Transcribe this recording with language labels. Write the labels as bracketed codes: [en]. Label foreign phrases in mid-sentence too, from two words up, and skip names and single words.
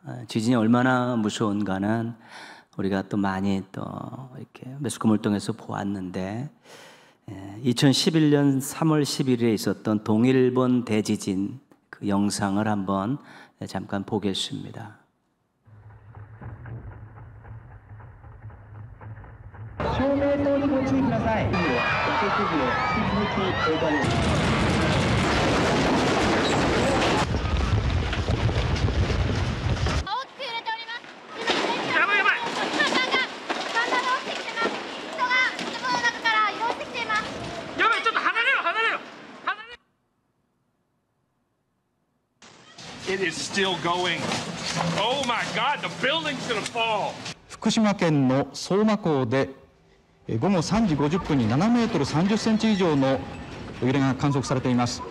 [ko] 지진이 얼마나 무서운가는 우리가 또 많이 또 이렇게 매스컴을 통해서 보았는데, 2011년 3월 11일에 있었던 동일본 대지진 그 영상을 한번 잠깐 보겠습니다. [ja] 照明灯にご注意ください。お手首を引き続きお願いします。大きく揺れております。やばいやばい。島さんがだんだん落ちてきてます。人が建物の中から移動してきています。やばい、ちょっと離れろ離れろ離れろ。 [en] It is still going. Oh my God, the building's gonna fall. [ja] 福島県の相馬港で午後3時50分に7メートル30センチ以上の揺れが観測されています。